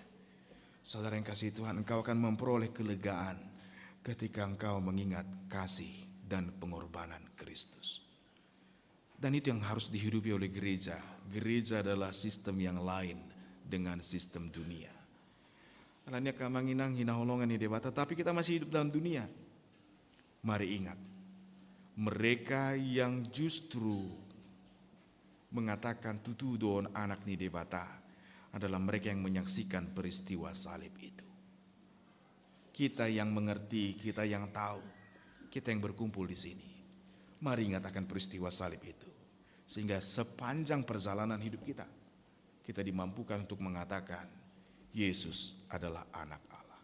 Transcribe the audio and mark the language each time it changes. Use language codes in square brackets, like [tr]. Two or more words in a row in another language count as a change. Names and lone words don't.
[id] Saudara yang kasih Tuhan, engkau akan memperoleh kelegaan ketika engkau mengingat kasih dan pengorbanan Kristus. Dan itu yang harus dihidupi oleh gereja. Gereja adalah sistem yang lain dengan sistem dunia. Karena [bbc] kamanginang hinaholongan di dewa, [id] tetapi kita masih hidup dalam dunia. Mari ingat, mereka yang justru mengatakan [bbc] tutudon anak ni debata [id] adalah mereka yang menyaksikan peristiwa salib itu. Kita yang mengerti, kita yang tahu, kita yang berkumpul di sini. Mari ingat akan peristiwa salib itu. Sehingga sepanjang perjalanan hidup kita, kita dimampukan untuk mengatakan Yesus adalah anak Allah.